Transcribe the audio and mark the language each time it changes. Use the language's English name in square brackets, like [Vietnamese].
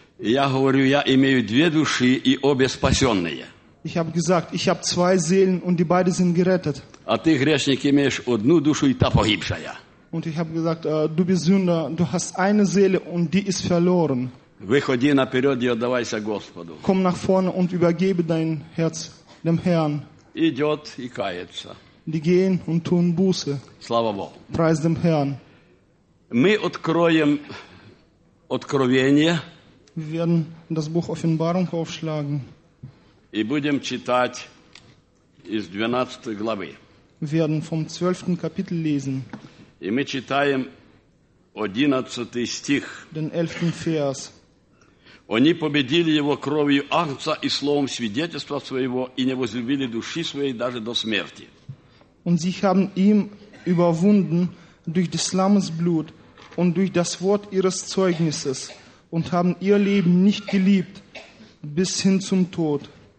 [Russian] я говорю, я имею две души и обе спасенные. [German] Ich habe gesagt, ich habe zwei Seelen und die beide sind gerettet. [Russian] А ты, грешник, имеешь одну душу и та погибшая. [German] Und ich habe gesagt, du bist Sünder, du hast eine Seele und die ist verloren. [Russian] Выходи наперед и отдавайся Господу. [German] Komm nach vorne und übergebe dein Herz dem Herrn. [Russian] Идет и кается. [German] Die gehen und tun Buße. [Russian] Слава Богу. [German] Preis dem Herrn. [Russian] Мы откроем Откровение. [German] Wir werden das Buch Offenbarung aufschlagen. [Russian] И будем читать из 12 главы. [German] Wir werden vom 12. Kapitel lesen. [Russian] И мы читаем 11 стих. [German] Den 11. Vers. [Russian] Они победили его кровью Агнца и словом свидетельства своего и не возлюбили души своей даже до смерти. [German] Und sie haben ihn überwunden durch des Lammes Blut und durch das Wort ihres Zeugnisses. Und haben ihr Leben nicht geliebt, bis hin zum Tod.